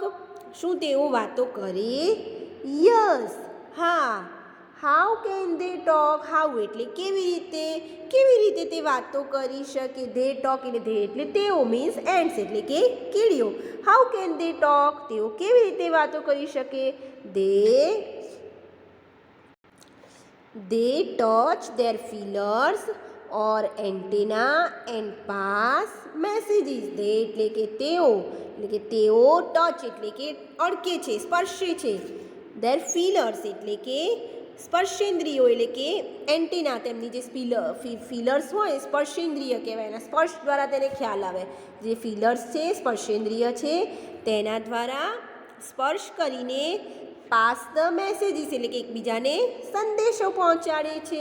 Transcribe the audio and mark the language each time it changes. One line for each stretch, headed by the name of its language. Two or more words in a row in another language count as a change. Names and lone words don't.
Gujarati: શું તેઓ વાતો કરે? યસ, હા.
English: how can they talk.
Gujarati: હાઉ એટલે કેવી રીતે તે વાતો કરી શકે.
English: they talk
Gujarati: એટલે ધે એટલે તેઓ,
English: means ants
Gujarati: એટલે કે કીડીઓ.
English: how can they talk.
Gujarati: તેઓ કેવી રીતે વાતો કરી શકે?
English: They touch their feelers or antenna and pass messages.
Gujarati: They એટલે કે તેઓ ટચ એટલે કે અડકે છે, સ્પર્શે છે.
English: their feelers
Gujarati: એટલે કે સ્પર્શેન્દ્રિયો એટલે કે એન્ટેના, તેમની જે ફીલર્સ હોય સ્પર્શેન્દ્રિય કહેવાય. એના સ્પર્શ દ્વારા તેને ખ્યાલ આવે. જે ફીલર્સ છે, સ્પર્શેન્દ્રિય છે, તેના દ્વારા સ્પર્શ કરીને
English: pass the messages
Gujarati: એટલે કે એકબીજાને સંદેશો પહોંચાડે છે.